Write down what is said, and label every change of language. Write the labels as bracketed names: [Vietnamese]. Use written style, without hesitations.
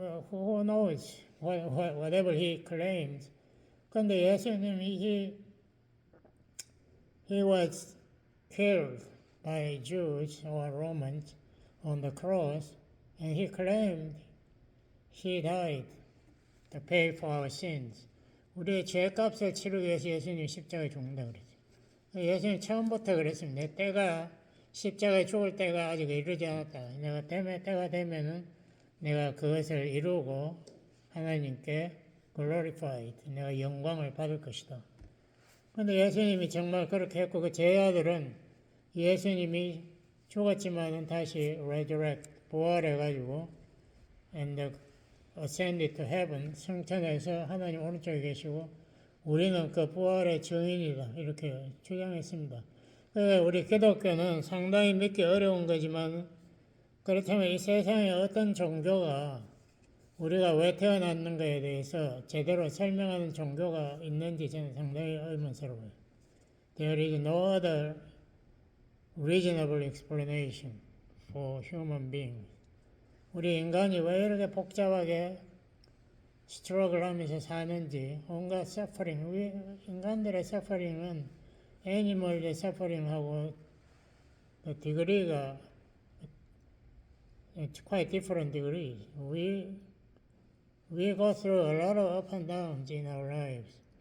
[English] Who knows whatever he claims. [Korean] 근데 예수님이 [English] he was killed by Jews or Romans on the cross, and he claimed he died to pay for our sins. [Korean] 우리의 죄값을 치르기 위해서 예수님이 십자가에 죽는다 그랬죠. 예수님 처음부터 그랬습니다. 내 때가 십자가에 죽을 때가 아직 이르지 않았다. 때가 되면은 내가 그것을 이루고 하나님께 glorified, 내가 영광을 받을 것이다. 그런데 예수님이 정말 그렇게 했고 그 제자들은 예수님이 죽었지만은 다시 resurrect, 부활해가지고 [English] and ascended to heaven, [Korean] 승천해서 하나님 오른쪽에 계시고 우리는 그 부활의 증인이다 이렇게 주장했습니다. 우리 기독교는 상당히 믿기 어려운 거지만 그렇다면 이 세상에 어떤 종교가 우리가 왜 태어났는가에 대해서 제대로 설명하는 종교가 있는지 저는 상당히 의문스러워요. [English] There is no other reasonable explanation for human beings. [Korean] 우리 인간이 왜 이렇게 복잡하게 스트러글 하면서 사는지 온갖 서퍼링, 인간들의 서퍼링은 애니멀의 서퍼링하고 디그리가 [English] it's quite different degrees. We go through a lot of up and downs in our lives.